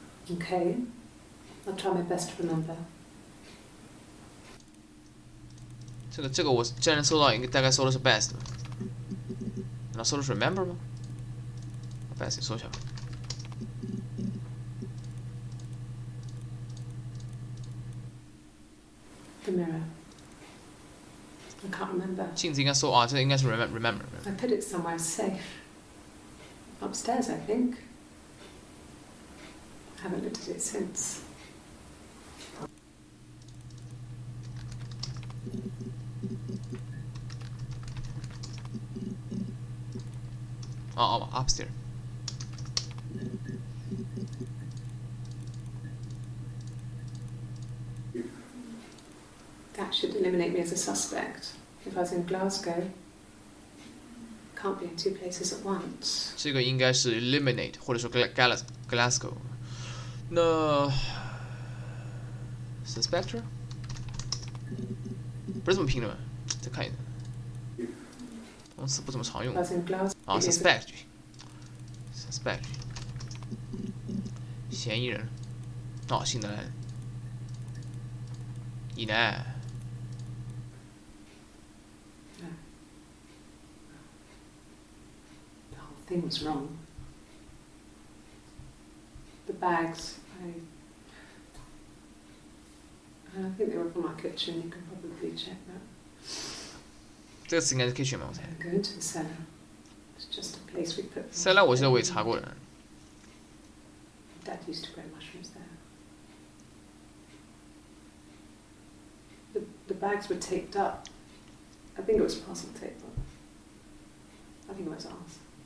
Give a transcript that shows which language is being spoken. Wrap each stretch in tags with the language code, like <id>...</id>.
<en>Okay, I'll try my best to remember.</en> <zh>这个我竟然搜到，应该大概搜的是 best 吧？难道搜的是 remember 吗 ？best 搜一下吧。</zh> <en>The mirror. I can't remember.</en> <zh>镜子应该搜啊，这应该是 remember。</zh> <en>I put it somewhere safe. Upstairs, I think. I haven't looked at it since. Upstairs。 That should eliminate me as a suspect. If I was in Glasgow, can't be in 2 places at once.</en> <zh>这个应该是 eliminate 或者说 Glasgow。那 suspector 不是这么拼的吗？再看一下，动词不怎么常用。suspect 嫌疑人。新的来了，以南。</zh> <en>The whole thing was wrong. The bags, I think they were from our kitchen. You can probably check that.</en> <zh>这个词应该是 kitchen 吧，我猜。</zh> <en>Go into the cellar. It's just a place we put.</en> <zh>cellar 我记得我也查过了。</zh> <en>Dad used to grow mushrooms there. The bags were taped up. I think it was parcel tape, but I think it was ours.</en>